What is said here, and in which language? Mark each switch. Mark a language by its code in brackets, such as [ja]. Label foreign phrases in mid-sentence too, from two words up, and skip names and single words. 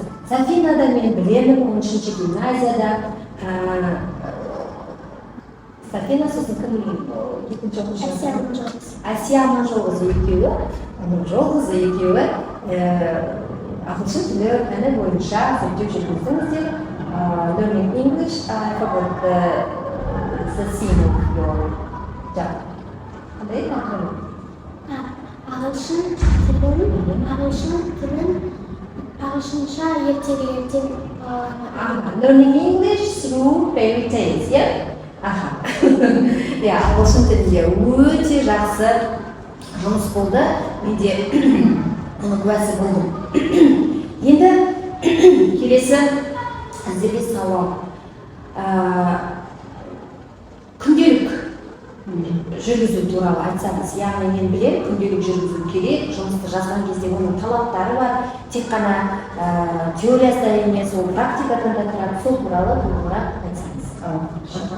[kk] Сафинада мен білемін, 10-ші гимназияда. Сафина сосын кім екінші оқушы? Әсия Аманжолқызы екеуі, Аманжолқызы екеуі ағылшын тілі пәні бойынша зерттеу жүргіздіңіздер. [en] Learning English, I forgot the scene of your job. [kk] Қандай ақырын? ағылшынша ертегі [en] Learning English through fairy tales, yeah? Аха. [kk] Иә, ағылшын тілінде өте жақсы жұмыс болды. Менде оның куәсі болдым. Енді келесі сіздерге сауал. Күнделік жүргізу туралы айтсаңыз, яғни мен білем, күнделік жүргізу керек, жұмысты жазған кезде оның талаптары бар, тек қана теориясында емес, ол практикадан да тұрады, сол туралы толығырақ айтсаңыз.